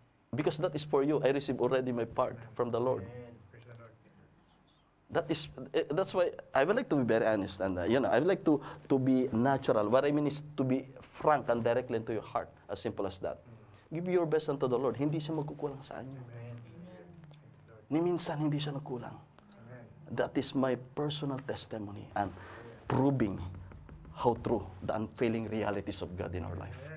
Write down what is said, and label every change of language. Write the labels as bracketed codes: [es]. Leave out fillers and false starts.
[en] Because that is for you. I received already my part from the Lord. That's why I would like to be very honest, and I would like to be natural. What I mean is to be frank and directly into your heart, as simple as that. Give your best unto the Lord. [tl] Hindi siya magkukulang sa inyo. Ni minsan hindi siya nagkulang. [en] That is my personal testimony and proving how true the unfailing realities of God in our life.